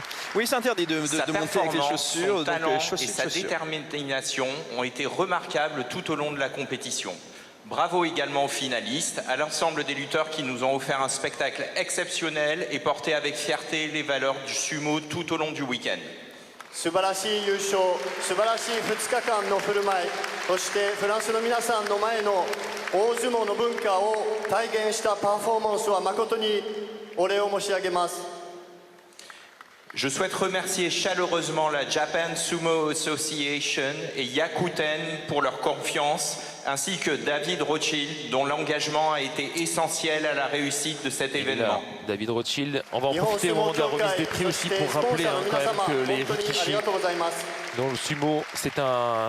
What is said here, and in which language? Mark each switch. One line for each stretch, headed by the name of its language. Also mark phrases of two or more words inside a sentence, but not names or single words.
French: Oui, c'est interdit de monter avec les chaussures. Son talent et sa détermination ont été remarquables tout au long de la compétition. Bravo également aux finalistes, à l'ensemble des lutteurs qui nous ont offert un spectacle exceptionnel et porté avec fierté les valeurs du sumo tout au long du week-end.
Japanese: 素晴らしい優勝、素晴らしい2日間の振る舞い、そしてフランスの皆さんの前の大相撲の文化を体現したパフォーマンスは誠にお礼を申し上げます。
French: Je souhaite remercier chaleureusement la Japan Sumo Association et Yakuten pour leur confiance, ainsi que David Rothschild, dont l'engagement a été essentiel à la réussite de cet événement. David Rothschild, on va en profiter au moment de la remise des prix aussi pour rappeler quand même que les rikishi dans le sumo, c'est un...